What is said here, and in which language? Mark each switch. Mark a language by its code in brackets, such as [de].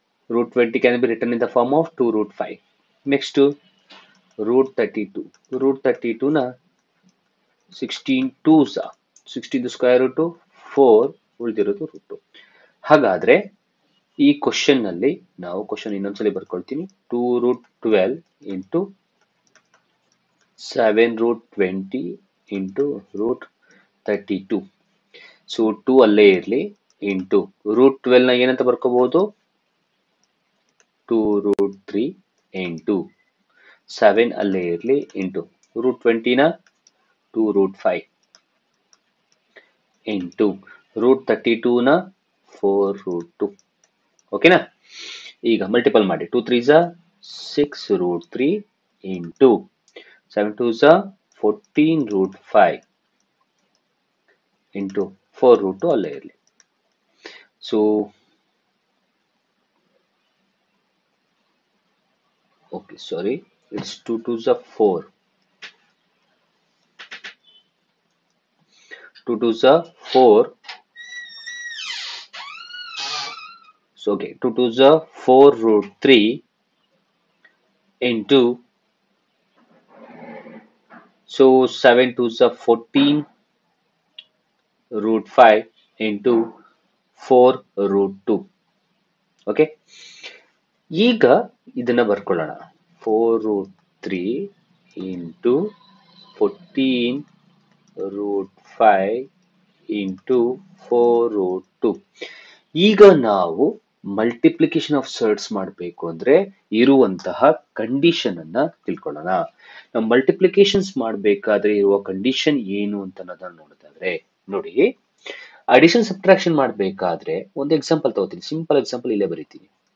[en] root 20 can be written in the form of 2 root 5. Next root 32. [kn] root 32 ನ 16 2s, 16 square root 4, ಉಳಿದಿರೋದು root 2. ಹಾಗಾದ್ರೆ ಈ question ನಲ್ಲಿ ನಾವು question ಇನ್ನೊಂದ್ಸಲಿ ಬರ್ಕೊಳ್ತೀನಿ. [en] 2 root 12 into 7 root 20 into root 32. [kn] So 2 ಅಲ್ಲೇ ಇರಲಿ, ಇಂಟು ರೂಟ್ 12 ನ ಏನಂತ ಬರ್ಕೋಬಹುದು? [en] 2 root 3 into 7 [kn] ಅಲ್ಲೇ ಇರಲಿ, [en] Into root 20 ನ 2 root 5 into root 32 ನ 4 root 2. [kn] ಓಕೆನಾ? ಈಗ ಮಲ್ಟಿಪಲ್ ಮಾಡಿ, 2 3s 6 root 3 into 7 2s 14 root 5 into 4 root 2 ಅಲ್ಲೇ ಇರಲಿ. [en] So okay, sorry, it's 2 2s 4, 2 2s 4. So okay, 2 2s 4 root 3 into So 7 2s are 14 root 5 into 4 root 2. Okay. [kn] ಈಗ ಇದನ್ನ ಬರ್ಕೊಳ್ಳೋಣ. [en] 4 root 3 into 14 root 5 into 4 root 2. [kn] ಈಗ ನಾವು multiplication of surds ಮಾಡಬೇಕು ಅಂದ್ರೆ ಇರುವಂತಹ condition ಅನ್ನ ತಿಳ್ಕೊಳ್ಳೋಣ. ನಾವು ಮಲ್ಟಿಪ್ಲಿಕೇಶನ್ಸ್ ಮಾಡಬೇಕಾದ್ರೆ ಇರುವ ಕಂಡೀಷನ್ ಏನು ಅಂತ ನೋಡೋದಾದ್ರೆ ನೋಡಿ, ಅಡಿಷನ್ ಸಬ್ಟ್ರಾಕ್ಷನ್ ಮಾಡಬೇಕಾದ್ರೆ ಒಂದು ಎಕ್ಸಾಂಪಲ್ ತಗೋತೀನಿ, ಸಿಂಪಲ್ ಎಕ್ಸಾಂಪಲ್ ಇಲ್ಲೇ ಬರೀತೀನಿ.